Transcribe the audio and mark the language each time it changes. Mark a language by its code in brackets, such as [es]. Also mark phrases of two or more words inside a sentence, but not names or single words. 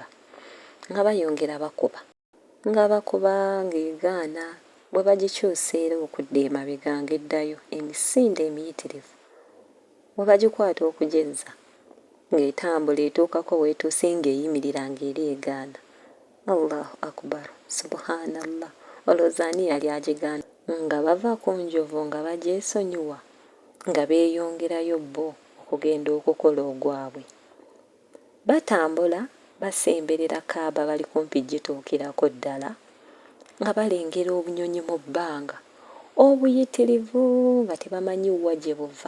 [lg] Nga bayongera bakuba ng'egaana. Bwe bagikyusa era okudda emabega ng'eddayo, emisinde emiyitirivu. Bwe bagikwata okugezza ng'etambula etuukako weetuuse ng'eyimirira ng'era egaana. [ar] الله أكبر، سبحان الله, [lg] olowooza ani yali agigaana? Nga bava ku njovu nga bagyesonyiwa, nga beeyongerayo bo okugenda okukola ogwabwe. Batambula basemberera Kaaba, bali kumpi gituukirako ddala, nga balengera obunyonyi mu bbanga obuyitirivu nga tebamanyi wa gye buva.